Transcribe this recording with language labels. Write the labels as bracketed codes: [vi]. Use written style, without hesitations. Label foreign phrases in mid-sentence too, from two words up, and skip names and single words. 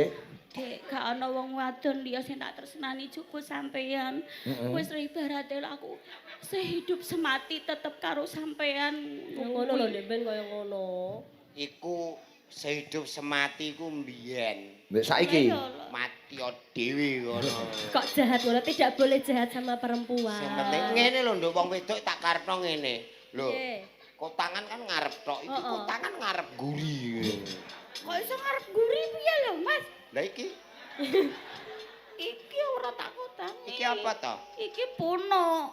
[jv] Dek, gak ana wong wadon liya sing tak tresnani cukup sampean. Wis ibarate aku [id] sehidup semati [jv] tetep karo sampean. Ngono lho Ndek Ben kaya ngono. Iku [id] sehidup semati [jv] ku mbiyen. Mbek saiki. Ayo, lho. setya dhewe ngono. Kok jahat ngono? [id] Tidak boleh jahat sama perempuan. [jv] Sing penting ngene lho nduk wong wedok tak karepno ngene. Lho, Piye? kotangan kan ngarep tok, iki kotangan ngarep guri. Kok iso ngarep guri piye lho, Mas? Lah iki Iki ora tak kotangi. iki apa to? Iki punuk.